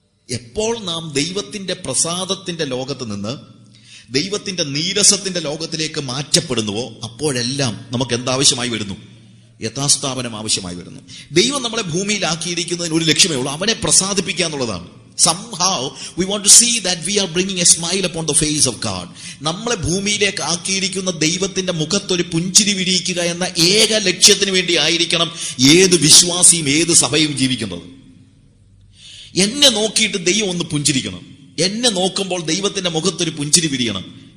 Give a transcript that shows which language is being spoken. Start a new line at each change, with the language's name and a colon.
Malayalam: എപ്പോൾ നാം ദൈവത്തിന്റെ പ്രസാദത്തിന്റെ ലോകത്ത് നിന്ന് ദൈവത്തിന്റെ നീരസത്തിന്റെ ലോകത്തിലേക്ക് മാറ്റപ്പെടുന്നുവോ അപ്പോഴെല്ലാം നമുക്ക് എന്താവശ്യമായി വരുന്നു? യഥാസ്ഥാപനം ആവശ്യമായി വരുന്നു. ദൈവം നമ്മളെ ഭൂമിയിലാക്കിയിരിക്കുന്നതിന് ഒരു ലക്ഷ്യമേ ഉള്ളൂ, അവനെ പ്രസാദിപ്പിക്കുക എന്നുള്ളതാണ്.
English: Somehow we want to see that we are bringing a smile upon the face of God.
Malayalam: നമ്മളെ ഭൂമിയിലേക്ക് ആക്കിയിരിക്കുന്ന ദൈവത്തിന്റെ മുഖത്തൊരു പുഞ്ചിരി വിരിയിക്കുക എന്ന ഏക ലക്ഷ്യത്തിന് വേണ്ടി ആയിരിക്കണം ഏത് വിശ്വാസിയും ഏത് സഭയും ജീവിക്കുന്നത്. എന്നെ നോക്കിയിട്ട് ദൈവം ഒന്ന് പുഞ്ചിരിക്കണം. എന്നെ നോക്കുമ്പോൾ ദൈവത്തിന്റെ മുഖത്തൊരു പുഞ്ചിരി വിരിയണം.